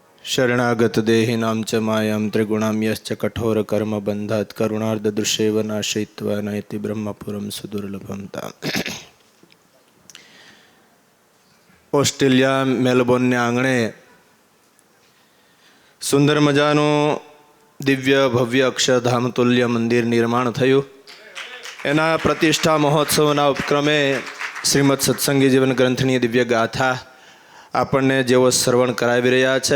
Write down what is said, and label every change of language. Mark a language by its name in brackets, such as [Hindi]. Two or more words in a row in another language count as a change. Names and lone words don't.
[Sanskrit] शरणागत देहिनां च मायां त्रिगुणां यश्च कठोर कर्म बंधात् करुणार्ध दृश्येव नाशयित्वा नयति ब्रह्मपुरं सुदुर्लभं ताम्। [Gujarati] ઓસ્ટ્રેલિયા મેલબોર્નને આંગણે સુંદર મજાનું દિવ્ય ભવ્ય અક્ષરધામ તુલ્ય મંદિર નિર્માણ થયું. એના પ્રતિષ્ઠા મહોત્સવના ઉપક્રમે શ્રીમદ સત્સંગી જીવન ગ્રંથની દિવ્ય ગાથા આપણને જેવો શ્રવણ કરાવી રહ્યા છે.